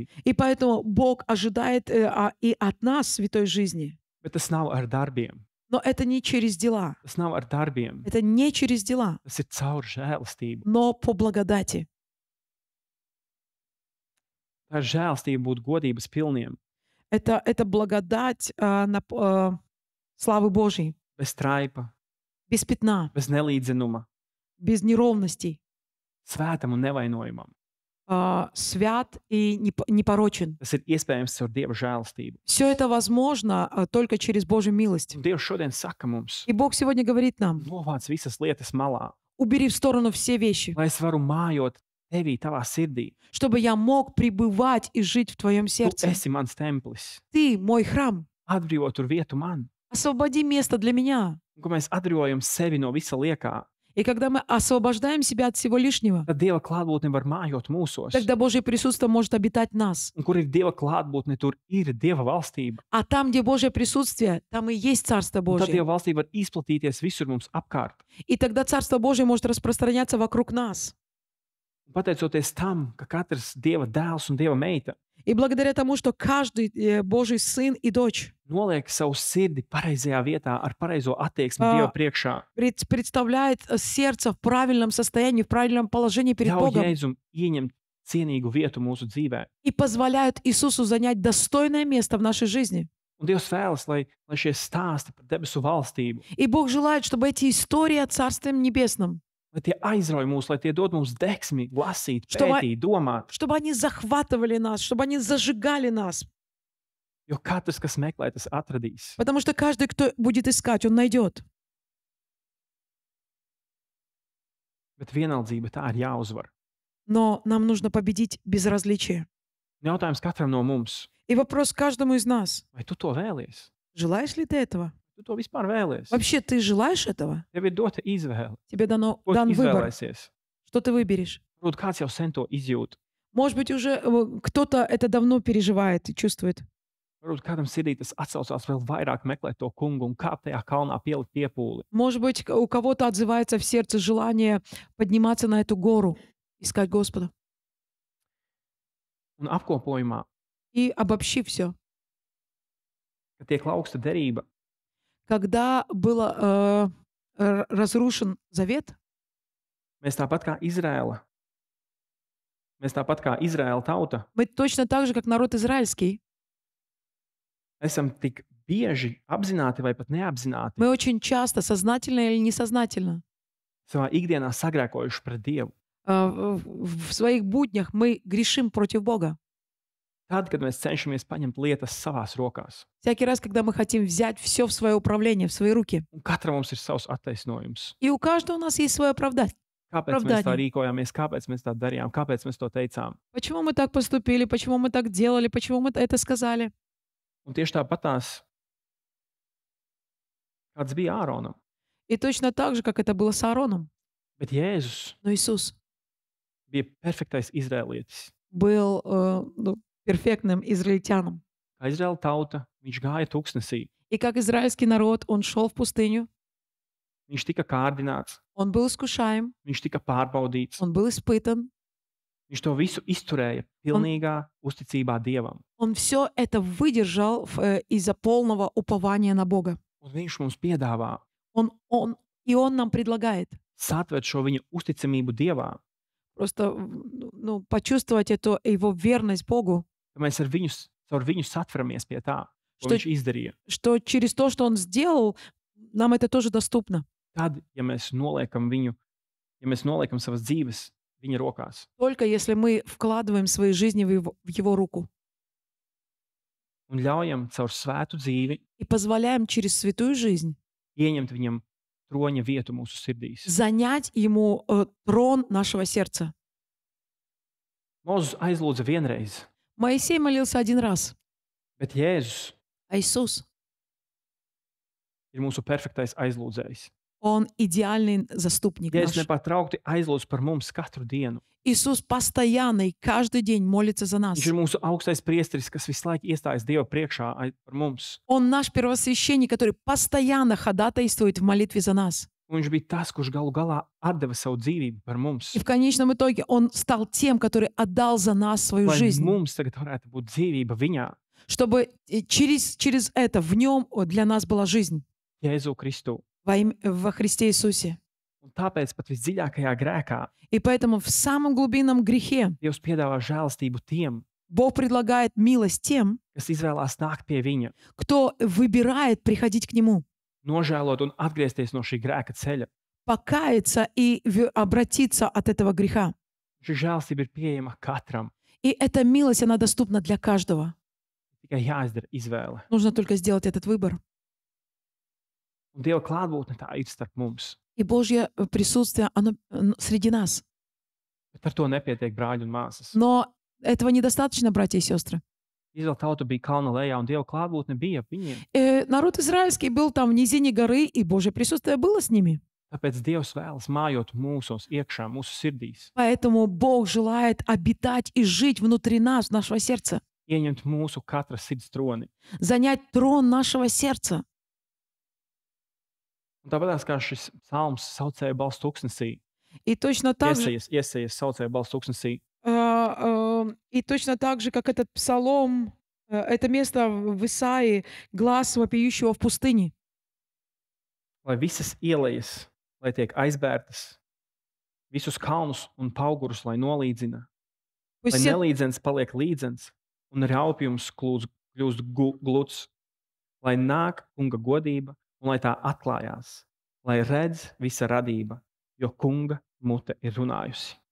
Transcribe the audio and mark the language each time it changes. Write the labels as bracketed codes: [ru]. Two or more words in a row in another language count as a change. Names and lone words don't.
[ru] И поэтому Бог ожидает и от нас святой жизни. [lv] Bet tas nav ar darbiem. [ru] Но это не через дела. [lv] Tas nav ar darbiem. [ru] Это не через дела, [lv] Tas ir caur žēlastību. [ru] но по благодати. [lv] Tā ir žēlastība būt godības pilniem, [ru] Это благодать славы Божьей, [lv] bez traipa, [ru] без пятна, [lv] bez nelīdzenuma, [ru] без неровностей, [lv] svētam un nevainojamam. [ru] свят и непорочен. [lv] Tas ir iespējams caur Dieva žēlastību. [ru] Все это возможно только через Божью милость. [lv] Un Dievs šodien saka mums, [ru] И Бог сегодня говорит нам: [lv] novāc visas lietas malā, [ru] убери в сторону все вещи, [lv] lai es varu mājot tevī, tavā sirdī. [ru] чтобы я mог пребывать и жить в Твоем [lv] Tu [ru] сердце. [lv] esi mans templis. [ru] Ты мой храм. [lv] Atbrīvo tur vietu man. [ru] Освободи место для меня. [lv] Un, kad mēs atbrīvojam sevi no visa liekā, [ru] И когда мы освобождаем себя от всего lишнего, [lv] tad Dieva klātbūtne var mājot mūsos. [ru] тогда Божье присутствие может обитать в нас. [lv] Un, kur ir Dieva klātbūtne, tur ir Dieva valstība. [ru] А там, где Божье присутствие, там и есть Царство [lv] Un tad [ru] Божье. [lv] Dieva valstība var izplatīties visur mums apkārt. [ru] И тогда Царство Божье может распространяться вокруг нас. [lv] Un pateicoties tam, ka katrs Dieva dēls un Dieva meita [ru] И благодаря тому, что каждый Божий сын и дочь [lv] noliek savu sirdi pareizajā vietā ar pareizo attieksmi [ru] А, [lv] Dieva priekšā, [ru] представляет сердце в правильном состоянии, в правильном положении перед [lv] ļauj [ru] Богом [lv] Jēzum ieņemt cienīgu vietu mūsu dzīvē. [ru] и позволяют Иисусу занять достойное место в нашей жизни. [lv] Un Dievs vēlas, lai šie stāsti par debesu valstību, [ru] И Бог желает, чтобы эти истории о Царстве Небесном, [lv] lai tie aizrauj mūs, lai tie dod mums deksmi, lasīt, [ru] Чтобы- [lv] pētīt, domāt. [ru] чтобы они захватывали нас, чтобы они зажигали нас. [lv] Jo katrs, kas meklē, tas atradīs. [ru] Потому что каждый, кто будет искать, он найдет. [lv] Bet vienaldzība tā ir jāuzvar. [ru] Но нам нужно победить безразличие. [lv] Jautājums katram no mums, [ru] И вопрос каждому из нас. [lv] vai tu to vēlies? [ru] Желаешь ли ты этого? [lv] Tu to vispār vēlies? [ru] Вообще, ты желаешь этого? [lv] Tev ir dota izvēle. [ru] Тебе [lv] Ko tu [ru] дан выбор. [lv] izvēlēsies? [ru] Что ты выберешь? [lv] Varbūt kāds jau sen to izjūt. [ru] Может быть, уже кто-то это давно переживает и чувствует. [lv] Varbūt kādam sirdī tas atsaucās vēl vairāk meklēt to kungu un kāpt tajā kalnā pielikt piepūli. [ru] Может быть, у кого-то отзывается в сердце желание подниматься на эту гору, искать Господа. [lv] Un apkopojumā, [ru] И обобщи все. [lv] kad tiek lauksta derība, [ru] Когда был разрушен завет, [lv] mēs tāpat kā Izraēla tauta, [ru] мы точно так же, как народ израильский, [lv] esam tik bieži apzināti vai pat neapzināti [ru] мы очень часто, сознательно или несознательно, [lv] savā ikdienā sagrēkojuši pret Dievu. [ru] в своих буднях мы грешим против Бога. [lv] Tad, kad mēs cenšamies paņemt lietas savās rokās, [ru] Всякий раз, когда мы хотим взять все в свое управление, в свои руки. [lv] un katram mums ir savs attaisnojums. [ru] И у каждого у нас есть свое оправдание. [lv] Kāpēc mēs tā [ru] Оправдание. [lv] rīkojāmies, kāpēc mēs tā darījām, kāpēc mēs to teicām? [ru] Почему мы так поступили, почему мы так делали, почему мы это сказали. [lv] Un tieši tāpatās, kāds bija Āronam, [ru] И точно так же, как это было с Аароном. [lv] bet Jēzus [ru] Но Иисус [lv] bija perfektais izrēlietis. [ru] был перфектным израильтяном. [lv] Kā Izraēla tauta, viņš gāja tūkstnesī, [ru] И как израильский народ, он шел в пустыню, [lv] viņš tika kārdināts, [ru] он был искушаем, [lv] viņš tika pārbaudīts, [ru] он был испытан, [lv] viņš to visu izturēja pilnīgā uzticībā Dievam. [ru] он все это выдержал из-за полного упования на Бога. [lv] Un viņš mums piedāvā [ru] И он нам предлагает [lv] satvert šo viņa uzticamību Dievā, [ru] просто почувствовать эту его верность Богу, [lv] ka mēs caur viņu satveramies pie tā, ko [ru] Что- [lv] viņš izdarīja. [ru] что через то, что он сделал, нам это тоже доступно. [lv] Tad, ja mēs noliekam savas dzīves viņa rokās [ru] Только если мы вкладываем свои жизни в его руку [lv] un ļaujam caur svētu dzīvi [ru] и позволяем через святую жизнь [lv] ieņemt viņam troņa vietu mūsu sirdīs. [ru] занять ему трон нашего сердца. [lv] Mozus aizlūdza vienreiz, [ru] Моисей молился один раз, [lv] bet Jēzus [ru] а Иисус, [lv] ir mūsu perfektais aizlūdzējs. [ru] он идеальный заступник [lv] Jēzus [ru] наш. [lv] nepārtraukti aizlūdz par mums katru dienu. [ru] Иисус постоянно и каждый день молится за нас. [lv] Viņš ir mūsu augstais priesteris, kas visu laiku iestājas Dieva priekšā par mums. [ru] Он наш первосвященник, который постоянно ходатайствует в молитве за нас. [lv] Un viņš bija tas, kurš galu galā atdeva savu dzīvību par mums. [ru] И в конечном итоге он стал тем, который отдал за нас свою [lv] Lai [ru] жизнь, [lv] mums tagad varētu būt dzīvība viņā, [ru] чтобы через это в нем для нас была жизнь [lv] Jēzu Kristu. [ru] во Христе Иисусе. [lv] Un tāpēc pat visdziļākajā grēkā [ru] И поэтому в самом глубинном грехе [lv] Dievs piedāvā žēlastību tiem, [ru] Бог предлагает милость тем, [lv] kas izvēlās nākt pie viņa, [ru] кто выбирает приходить к Нему, [lv] nožēlot un atgriezties no šī grēka ceļa. [ru] покаяться и обратиться от этого греха. [lv] Šī žēlastība ir pieejama katram. [ru] И эта милость, она доступна для каждого. [lv] Tikai jāizdara izvēle. [ru] Нужно только сделать этот выбор. [lv] Un Dieva klātbūtne tā ir starp mums. [ru] И Божье присутствие, оно среди нас. [lv] Bet ar to nepietiek, brāļi un māsas. [ru] Но этого недостаточно, братья и сестры. [lv] Izraēla tauta bija kalna lejā, un Dieva klātbūtne bija ap viņiem. [ru] Народ израильский был там в низине горы, и Божье присутствие было с ними. [lv] Tāpēc Dievs vēlas mājot mūsos, iekšā, mūsu sirdīs, [ru] Поэтому Бог желает обитать и жить внутри нас, нашего сердца. [lv] ieņemt mūsu katra sirds troni. [ru] Занять трон нашего сердца. [lv] Un tāpēc, kā šis psalms saucēja balss tūkstnesī, [ru] И точно так же, [lv] iesaistīja saucēja balss tūkstnesī, [ru] и точно так же, как этот псалом, это место в Исаии, глаз вопиющего в пустыне. [lv] lai visas ielas, lai tiek aizbērtas, visus kalnus un paugurus, lai nolīdzina, [ru] Пусть [lv] lai [ru] все, [lv] nelīdzens paliek līdzens, un raupjums kļūst gluds, lai nāk kunga godība, un lai tā atklājās, lai redz visa radība, jo kunga mute ir runājusi.